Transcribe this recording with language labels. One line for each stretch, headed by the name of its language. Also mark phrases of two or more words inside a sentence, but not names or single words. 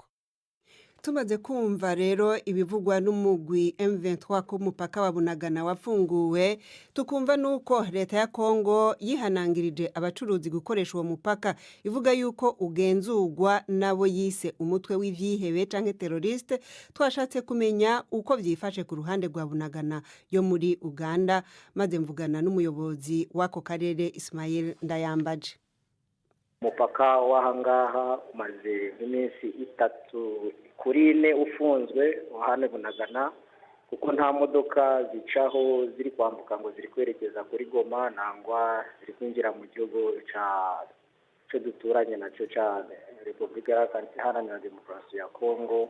Rundi: Tumaze kumva rero ibivugwa n'umugwi M23 ko mupaka wa Bunagana wafunguwe, tukumva nuko leta ya Kongo yihanangirije abacuruzi gukoresha uwo mupaka, ivuga yuko ugenzurwa nabo yise umutwe w'ivyihebe canke terroriste. Twashatse kumenya uko vyifashe ku ruhande rwa Bunagana yo muri Uganda, maze mvugana n'umuyobozi wako karere Ismail Ndayambaje.
Kinyarwanda: Umupaka w'ahangaha umaze iminsi 3 kuri 4 ufunzwe hano Bunagana kuko nta modoka zicaho ziri kwambuka ngo ziri kwerekeza kuri Goma nangwa ziri kwinjira mu gihugu cyo duturanye nacyo ca Repubulika Iharanira Demokarasi ya Kongo.